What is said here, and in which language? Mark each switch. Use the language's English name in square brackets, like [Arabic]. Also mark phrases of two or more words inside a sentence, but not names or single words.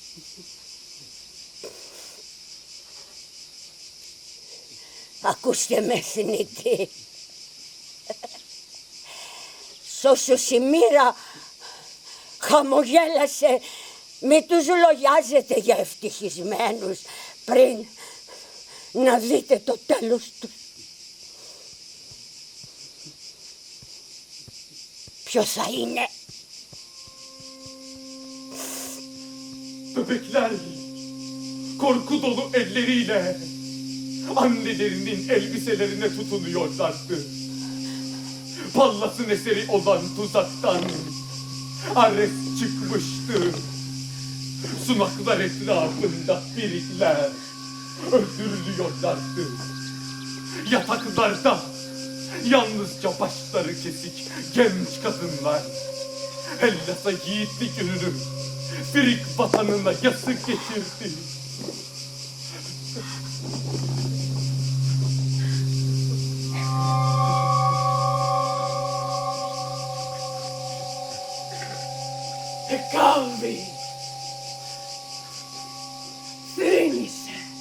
[Greek] Ακούστε με θνητή, σ' όσους η μοίρα χαμογέλασε, μη τους λογιάζετε για ευτυχισμένους πριν να δείτε το τέλος του. Ποιος θα είναι? [Turkish] Bebekler korku dolu elleriyle annelerinin elbiselerine tutunuyorlardı. Pallas'ın eseri olan tuzaktan Ares çıkmıştı. Sunaklar etrafında birikler öldürülüyorlardı. Yataklarda yalnızca başları kesik genç kadınlar Hellas'a yiğitlik ününü Frig vatanına yası getirdi. [Greek] Εκάβη! Θρήνησε!